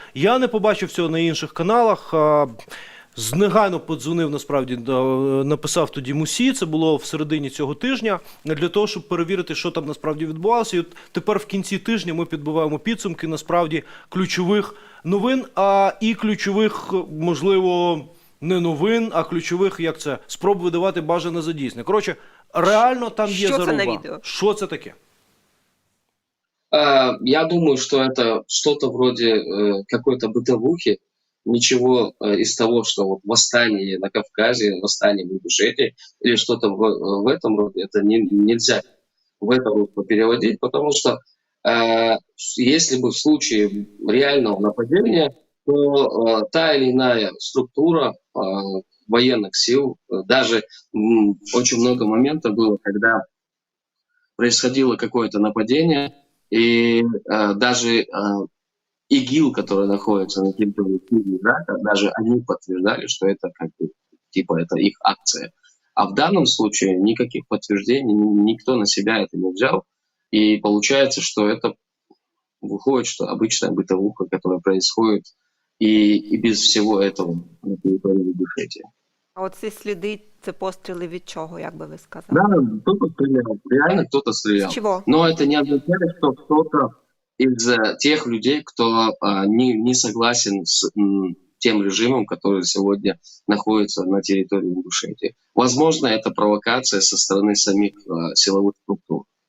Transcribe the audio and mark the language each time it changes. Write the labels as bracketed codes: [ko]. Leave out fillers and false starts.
[uk] Я не побачив цього на інших каналах. Негайно подзвонив, насправді, написав тоді Мусі, це було в середині цього тижня, для того, щоб перевірити, що там насправді відбувалося. І от тепер в кінці тижня ми підбиваємо підсумки, насправді, ключових новин, і ключових, можливо, не новин, а ключових, спроб видавати бажане за дійсне. Коротше, реально там є заруба. Що це на відео? Що це таке? [ru] Я думаю, что это что-то вроде какой-то бытовухи. Ничего из того, что вот восстание на Кавказе, восстание в Ингушетии или что-то в этом роде, это нельзя в это русло переводить, потому что если бы в случае реального нападения, то та или иная структура военных сил, даже очень много моментов было, когда происходило какое-то нападение, и даже ИГИЛ, который находится на территории Сирии, Ирака, даже они подтверждали, что это это их акция. А в данном случае никаких подтверждений, никто на себя это не взял, и получается, что это выходит, что обычная бытовуха, которая происходит и без всего этого на территории Ингушетии. [uk] А оці сліди, це постріли від чого, як би ви сказали? [ru] Да, кто-то стрелял, реально кто-то стрелял. С чего? Но это не означает, что кто-то из тех людей, кто не согласен с тем режимом, который сегодня находится на территории Ингушетии. Возможно, это провокация со стороны самих силовых структур.